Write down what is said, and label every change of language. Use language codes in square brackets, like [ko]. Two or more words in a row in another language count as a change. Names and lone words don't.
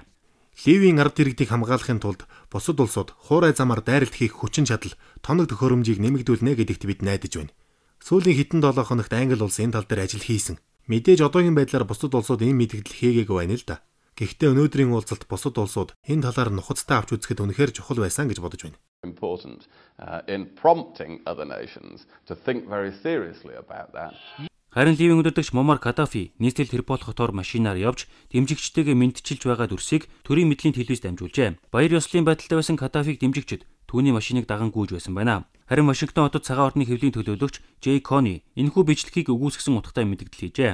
[mn] Ливийн ард иргэдийг хамгаалахын тулд бусад улсууд хуурай замаар дайралт хийх хүчин чадал, тоног төхөөрөмжийг нэмэгдүүлнэ гэдэгт бид найдаж байна. Сүүлийн хэдэн 7 хоногт Англи улс энэ тал дээр ажил хийсэн. Мэдээж одоогийн байдлаар бусад улсууд энэ мэдээлэл хийгээгүй байна л да. Гэхдээ өнөөдрийн уулзалт бусад улсууд энэ талаар нухацтай авч үзэхэд үнэхээр чухал байсан гэж бодож байна. [en] Important in prompting other nations to think very seriously about that. [mn] Харин Ливийн өдөртөгч Муаммар Каддафи нийслэл Триполи хотоор машинаар явж дэмжигчтэйгээ мэдчилж байгаа дүрсийг төрийн мэдлийн телевизд дамжуулжээ. Баяр ёслолын байдалтай байсан Каддафиг дэмжигчид түүний машиныг даган гүйж байсан байна. Харин Вашингтон хотод цагаан ордны хэвлийн төлөөлөгч Джей Кони энэхүү бичлэгийг үгүйсгэсэн утгатай мэдээлэл хийжээ.